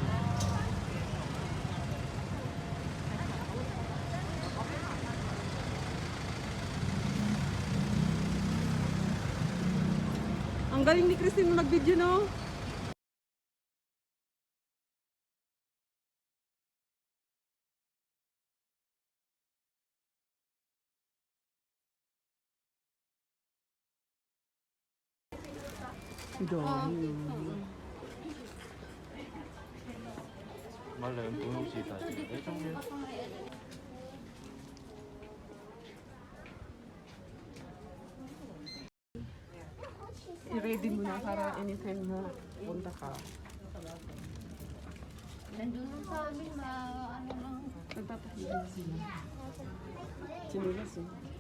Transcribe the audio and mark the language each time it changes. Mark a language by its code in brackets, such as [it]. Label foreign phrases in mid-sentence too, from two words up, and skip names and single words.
[tl] Ang galing ni Christine mag-video, no? Dami. [yue] 買兩本好似抵啲，你中意？ [tl] I-ready mo na para anytime na punta ka. Nandun lang sa amin na ano lang. Nagpapahilig sila. Sinulas eh.